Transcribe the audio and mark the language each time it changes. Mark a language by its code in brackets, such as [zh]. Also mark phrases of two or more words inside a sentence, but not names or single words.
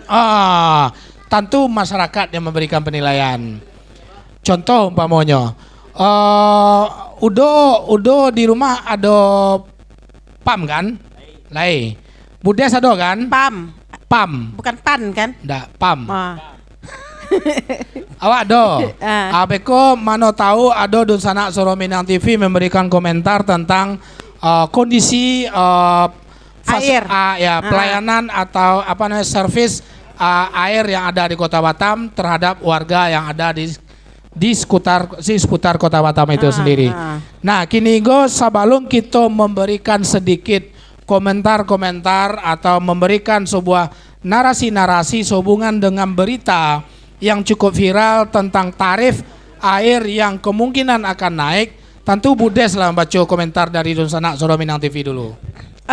[id] Tentu masyarakat yang memberikan penilaian. Contoh umpamanya, udah di rumah ada PAM kan? Lai. Budes ada kan? PAM. Bukan PAN kan? Nggak, PAM. [min] Awak do. Beko mano tahu [id] ada Dunsana Suara Minang TV memberikan komentar tentang kondisi air. Pelayanan atau servis air yang ada di Kota Batam terhadap warga yang ada di seputar Kota Batam itu sendiri. Nah, kini sebelum kita memberikan sedikit komentar-komentar atau memberikan sebuah narasi-narasi sehubungan dengan berita yang cukup viral tentang tarif air yang kemungkinan akan naik, tentu Budes lah membaca komentar dari Dunsana Suara Minang TV dulu.